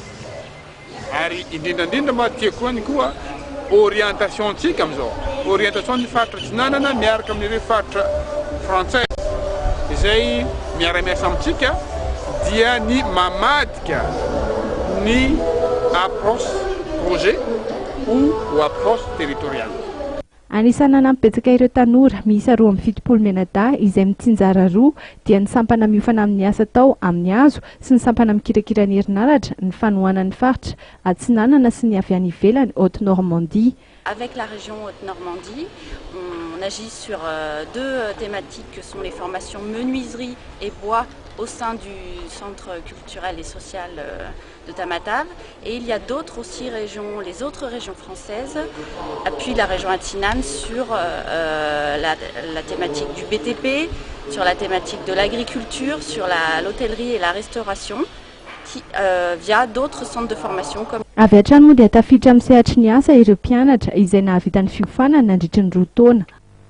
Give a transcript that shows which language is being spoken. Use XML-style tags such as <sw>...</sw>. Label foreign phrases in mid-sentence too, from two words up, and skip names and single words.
<mg>Ary indrindrandrindra mahatia koa ny koa orientation tsika amizao, orientation ny faritra Tsinanana miaraka amin'ireo faritra frantsay izay miara-miasa amintsika dia ny mamadika ny</mg> <fr>approche projet ou approche territoriale.</fr> <mg>Anisany nanampy ireo tanora miisa 2.7 menada izay mitsinjara roa dia ny sampana miofana amin'ny asa tao amin'ny hazo sy ny sampana mikirakira ny herinaratra ny fanohana ny faritra Atsinanana sy ny avy any ivelany Haute-Normandie.</mg> <fr>Avec la région Haute-Normandie, on agit sur deux thématiques que sont les formations menuiserie et bois au sein du centre culturel et social de Tamatave. Et il y a d'autres aussi régions, les autres régions françaises appuient la région Atsinane sur la thématique du BTP, sur la thématique de l'agriculture, sur l'hôtellerie et la restauration, via d'autres centres de formation comme</fr> <mg>avy hatrany moa dia tafiditra amin'ny sehatry ny asa ireo mpianatra izay nahavita ny fiofanana nandritry ny 2 taona.</mg>